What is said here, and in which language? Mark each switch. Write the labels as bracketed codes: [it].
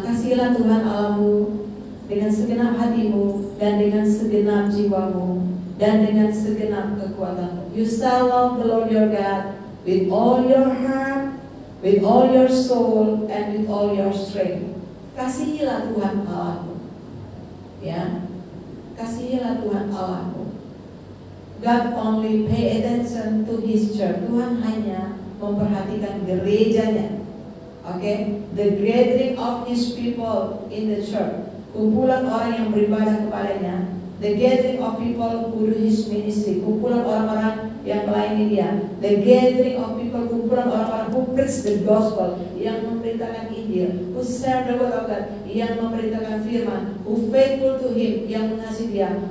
[id] Kasihilah Tuhan Allahmu dengan segenap hatimu dan dengan segenap jiwamu dan dengan segenap kekuatanmu. [en] You shall love the Lord your God with all your heart, with all your soul, and with all your strength. [id] Kasihilah Tuhan Allahmu. Ya, kasihilah Tuhan Allahmu. [en] God only pay attention to His church. [id] Tuhan hanya memperhatikan gerejanya. [en] Okay, the gathering of His people in the church. [id] Kumpulan orang yang beribadah kepadanya. [en] The gathering of people who do His ministry. [id] Kumpulan orang-orang yang melayani Dia. [en] The gathering of people, [id] kumpulan orang-orang [en] who preach the gospel, [id] yang memberitakan Injil, [en] who share the word of God, [id] yang memberitakan firman, [en] who faithful to Him, [id] yang mengasihi Dia,